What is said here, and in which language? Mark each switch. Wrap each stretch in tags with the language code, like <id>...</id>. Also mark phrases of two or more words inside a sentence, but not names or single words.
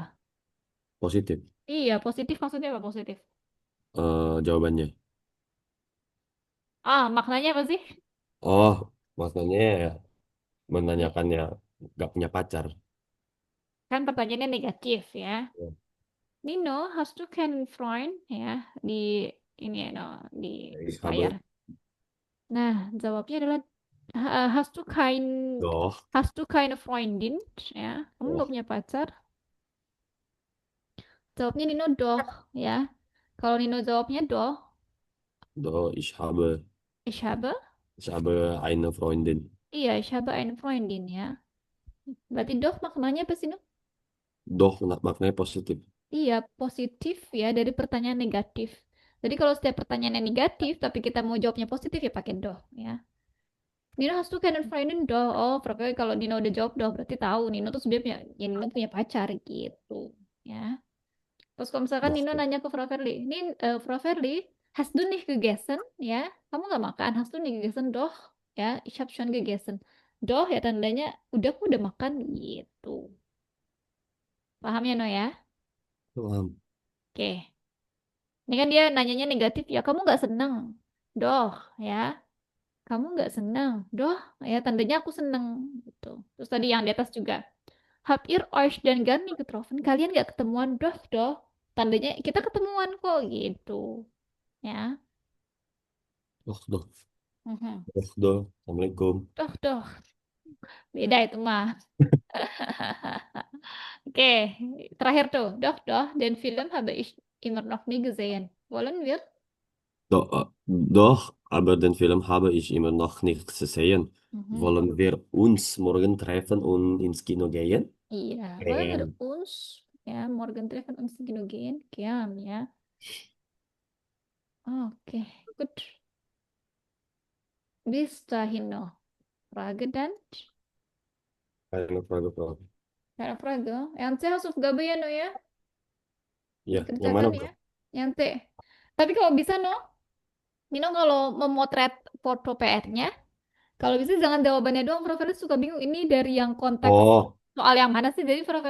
<id>positif. Iya, positif maksudnya apa positif? Jawabannya. Ah, maknanya apa sih? Oh, maknanya ya Iya. menanyakan ya nggak punya pacar. Kan pertanyaannya negatif ya. Ya.</id> <de>Nino, hast du keinen Freund?</de> <id>Ya, di ini ya, no, di</id> <de>Ich</de> <id>layar.</id> <de>habe</de> <id>Nah, jawabnya adalah</id> <de>doch, hast du keine Freundin?</de> <id>Ya, kamu nggak</id> <de>doch,</de> <id>punya pacar? Jawabnya Nino doh, ya. Kalau Nino jawabnya doh,</id> <de>doch, ich habe, ich habe eine Freundin. iya, ich habe eine Freundin ya.</de> <id>Berarti doh maknanya apa sih, no? Doch, maknanya positif. Iya, positif ya dari pertanyaan negatif. Jadi kalau setiap pertanyaan yang negatif, tapi kita mau jawabnya positif ya pakai doh ya.</id> <de>Nino hast du keinen Freundin doh.</de> <id>Oh, berarti kalau Nino udah jawab doh, berarti tahu Nino tuh sebenarnya ya Nino punya pacar gitu ya. Terus kalau misalkan</id> <de>Doch,</de> <id>Nino</id> <de>doch.</de> <id>nanya ke Frau Ferli, ini Frau Ferli,</id> <de>hast du nicht gegessen?</de> <id>Ya, kamu nggak makan?</id> <de>Hast du nicht gegessen? Doh, ya, ich hab schon gegessen.</de> <id>Doh ya tandanya udah aku udah makan gitu. Paham ya No ya? Paham. Oke. Ini kan dia nanyanya negatif ya, kamu nggak seneng. Doh, ya. Kamu nggak seneng. Doh, ya tandanya aku seneng. Gitu. Terus tadi yang di atas juga.</id> <de>Habt ihr euch denn gar nicht getroffen?</de> <id>Kalian nggak ketemuan? Doh. Tandanya kita ketemuan kok gitu. Ya.</id> <de>Doch, doch, Mhm. doch, doch.</de> <ar>Assalamualaikum.</ar> <id>Doh. Beda itu mah. Oke, terakhir tuh.</id> <de>Doh. Den Film habe ich immer noch nie gesehen. Wollen wir? Doch, aber den Film habe ich immer noch nicht gesehen. Mhm. Wollen wir uns morgen treffen und ins Kino gehen? Iya, wollen wir Ähm, uns ya morgen treffen uns gehen? Gern,</de> <id>ya. Oke,</id> <de>gut. Bis dahin noch. Frage dann? Keine Frage, Frau. Keine Frage.</de> <id>Yang C Hausaufgabe ya, No ya? Ya, yang mana, Dikerjakan Bro? ya. Yang C. Tapi kalau bisa, No, Nino kalau memotret foto PR-nya, kalau bisa jangan jawabannya doang. Prof. Ferdi suka bingung. Ini dari yang konteks Oh, soal yang mana sih? Jadi Prof.</id>